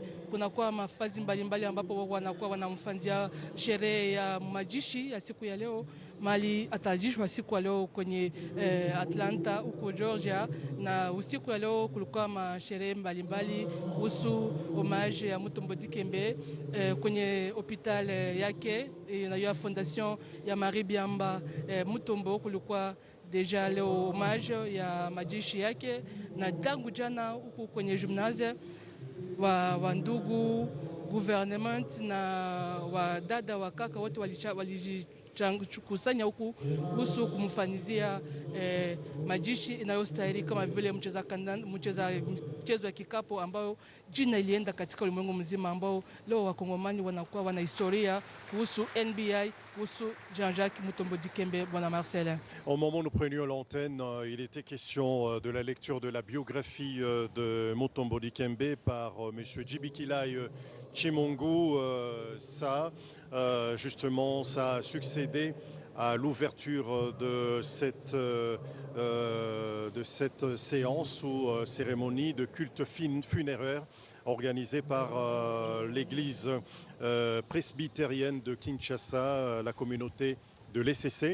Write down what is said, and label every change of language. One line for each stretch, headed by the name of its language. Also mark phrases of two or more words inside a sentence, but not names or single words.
Swahili: Kunakuwa mafazi mbalimbali ambapo wanakuwa wanamfanzia sherehe ya majishi ya siku ya leo, mali atajishwa siku ya leo kwenye Atlanta huko Georgia, na usiku ya leo kulikuwa masherehe mbalimbali kuhusu homage ya Mutombo Dikembe kwenye hospital yake na ya fondation ya Marie Biamba Mutombo. Kulikuwa deja leo homage ya majishi yake, na tangu jana huku kwenye gymnase wa ndugu gouvernement na wa dada wa kaka wote walijikusanya huku kuhusu kumfanizia majishi inayostahili kama vile mchezo ya kikapo ambao jina ilienda katika ulimwengu mzima, ambao leo wakongomani wanakuwa wana historia kuhusu NBA, kuhusu Jean-Jacques Mutombo Dikembe. Bwana Marcelin.
French: Au moment où nous prenions l'antenne, il était question de la lecture de la biographie de Mutombo Dikembe par monsieur Djibikilai Chimongu. Justement, ça a succédé à l'ouverture de cette séance ou cérémonie de culte funéraire organisée par l'église presbytérienne de Kinshasa, la communauté de l'ECC.